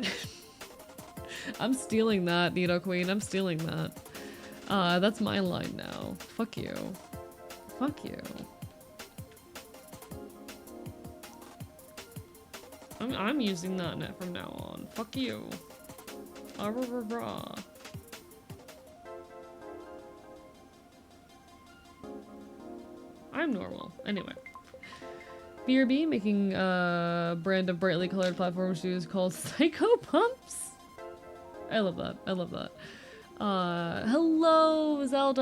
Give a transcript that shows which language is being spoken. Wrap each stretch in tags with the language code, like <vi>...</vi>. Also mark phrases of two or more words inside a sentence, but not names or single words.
<en>I'm stealing that, Nido Queen. I'm stealing that. That's my line now. Fuck you. Fuck you. I'm using that net from now on. Fuck you. Ah, rah, rah, rah. I'm normal. Anyway. BRB making a brand of brightly colored platform shoes called Psycho Pumps. I love that. I love that. Hello, Zelda.</en>